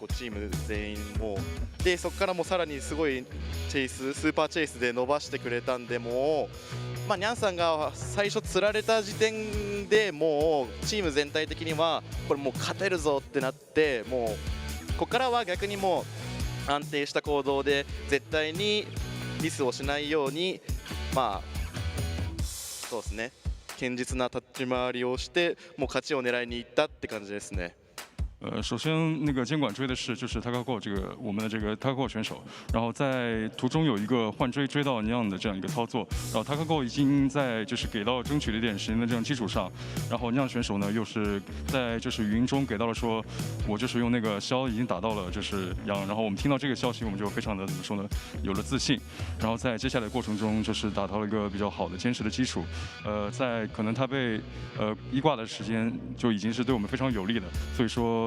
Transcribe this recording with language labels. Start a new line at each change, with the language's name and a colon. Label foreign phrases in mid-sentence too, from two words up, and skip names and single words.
Japanese: チーム全員もでそこからもうさらにすごいスーパーチェイスで伸ばしてくれたんで、もうニャンさんが最初釣られた時点でもうチーム全体的にはこれもう勝てるぞってなって、もうここからは逆にもう安定した行動で絶対にミスをしないようにそうですね、堅実な立ち回りをしてもう勝ちを狙いに行ったって感じですね。
Chinese: 首先，那个监管追的是就是高子这个我们的这个高子选手，然后在途中有一个换追到那样的这样一个操作，然后高子已经在就是给到争取了一点时间的这样基础上，然后那样选手呢又是在就是语音中给到了说，我就是用那个枭已经打到了就是羊，然后我们听到这个消息我们就非常的怎么说呢，有了自信，然后在接下来的过程中就是打到了一个比较好的坚实的基础，在可能他被一挂的时间就已经是对我们非常有利的，所以说。